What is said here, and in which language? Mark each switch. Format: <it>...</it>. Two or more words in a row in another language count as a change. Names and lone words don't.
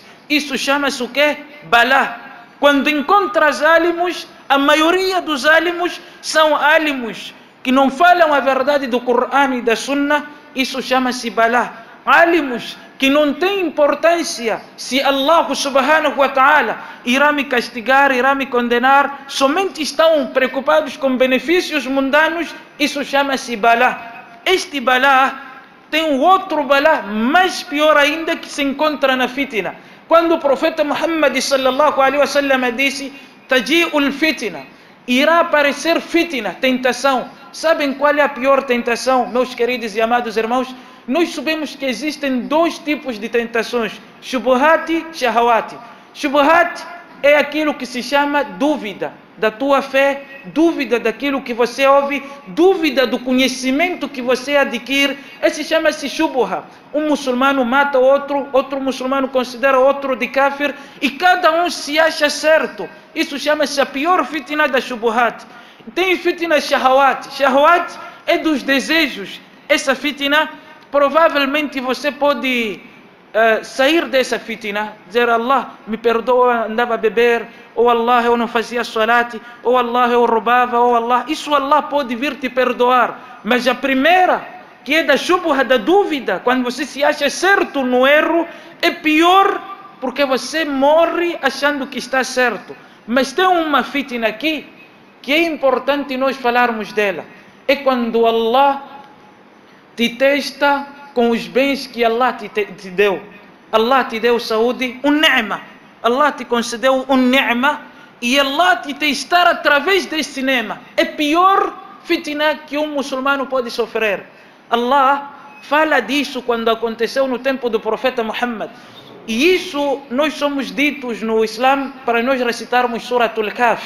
<pt>Isso chama-se o quê? Balá. Quando encontras álimos, a maioria dos álimos são álimos que não falam a verdade do Corão e da Sunna, isso chama-se balá. Álimos que não tem importância se</pt> <ar>الله سبحانه وتعالى</ar> <pt>irá me castigar, irá me condenar, somente estão preocupados com benefícios mundanos, isso chama-se balá. Este balá tem um outro balá mais pior ainda que se encontra na fitna. Quando o profeta Muhammad</pt> <ar>صلى الله عليه وسلم</ar> <pt>disse:</pt> <ar>"تجيء الفتنة",</ar> <pt>irá aparecer fitna, tentação. Sabem qual é a pior tentação, meus queridos e amados irmãos? Nós sabemos que existem dois tipos de tentações, shubuhat e shahawat. Shubuhat é aquilo que se chama dúvida da tua fé, dúvida daquilo que você ouve, dúvida do conhecimento que você adquire. Esse chama-se shubha. Um muçulmano mata outro, outro muçulmano considera outro de kafir e cada um se acha certo. Isso chama-se a pior fitna da shubuhat. Tem</pt> <ar>فتنة الشهوات.</ar> <pt>Shahawat é dos desejos. Essa fitna, provavelmente você pode sair dessa fitna, dizer: Allah, me perdoa, andava a beber, ou Allah, eu não fazia salat, ou Allah, eu roubava, ou Allah. Isso Allah pode vir te perdoar. Mas a primeira, que é da shubha, da dúvida, quando você se acha certo no erro, é pior, porque você morre achando que está certo. Mas tem uma fitna aqui que é importante nós falarmos dela. É quando Allah te testa com os bens que Allah te deu. Allah te deu saúde, ni'ma. Allah te concedeu ni'ma e Allah te testar através desse ni'ma. É pior fitna que um muçulmano pode sofrer. Allah fala disso quando aconteceu no tempo do profeta Muhammad. E isso nós somos ditos no Islã para nós recitarmos Suratul Kahf.</pt>